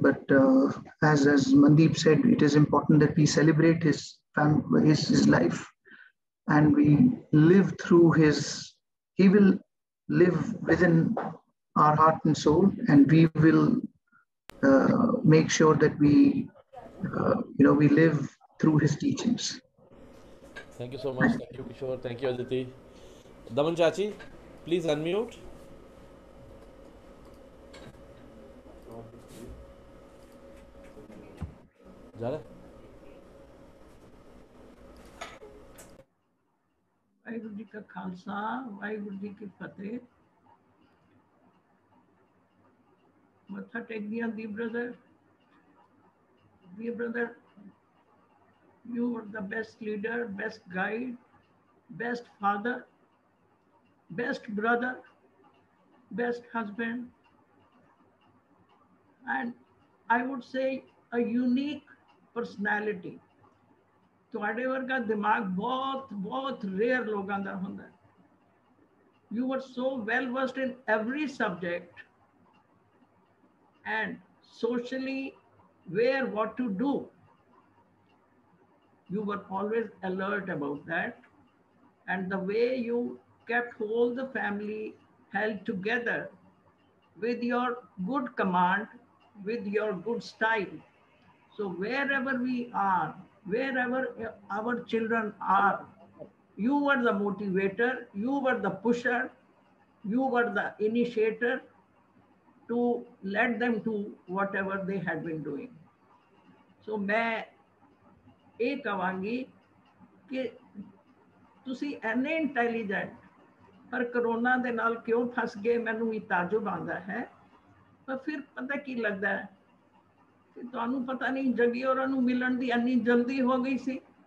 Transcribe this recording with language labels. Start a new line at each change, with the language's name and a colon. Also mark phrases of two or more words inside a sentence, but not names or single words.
English: But as Mandeep said, it is important that we celebrate his life, and we live through he will live within our heart and soul, and we will make sure that we live through his teachings. Thank you so much. Thank you, Kishore. Thank you, Aditi. Daman Chachi, please unmute. Jala?
Punjabi: ਵਾਹਿਗੁਰੂ ਜੀ ਕਾ ਖਾਲਸਾ ਵਾਹਿਗੁਰੂ ਜੀ ਕੀ ਫਤਿਹ ਮੱਥਾ ਟੇਕਦੀ ਆਂ dear
English: brother you were the best leader, best guide, best father, best brother, best husband, and I would say a unique personality.
Punjabi: ਤੁਹਾਡੇ ਵਰਗਾ ਦਿਮਾਗ ਬਹੁਤ ਰੇਅਰ ਲੋਕਾਂ ਦਾ ਹੁੰਦਾ ਹੈ.
English: You were so well versed in every subject and socially where what to do. You were always alert about that, and the way you kept whole the family held together with your good command, with your good style. So wherever we are, wherever our children are, you were the motivator, you were the pusher, you were the initiator to let them do whatever they had been doing.
Punjabi: So मैं ਇਹ ਕਹਾਂਗੀ ਕਿ ਤੁਸੀਂ ਐਨੇ ਇੰਟੈਲੀਜੈਂਟ ਪਰ ਕਰੋਨਾ ਦੇ ਨਾਲ ਕਿਉਂ ਫਸ ਗਏ ਮੈਨੂੰ ਵੀ ਤਾਜੁਬ ਆਉਂਦਾ ਹੈ. ਪਰ ਫਿਰ ਪਤਾ ਕੀ ਲੱਗਦਾ ਹੈ ਕਿ ਤੁਹਾਨੂੰ ਪਤਾ ਨਹੀਂ ਜੱਗੀ ਹੋਰਾਂ ਨੂੰ ਮਿਲਣ ਦੀ ਇੰਨੀ ਜਲਦੀ ਹੋ ਗਈ ਸੀ.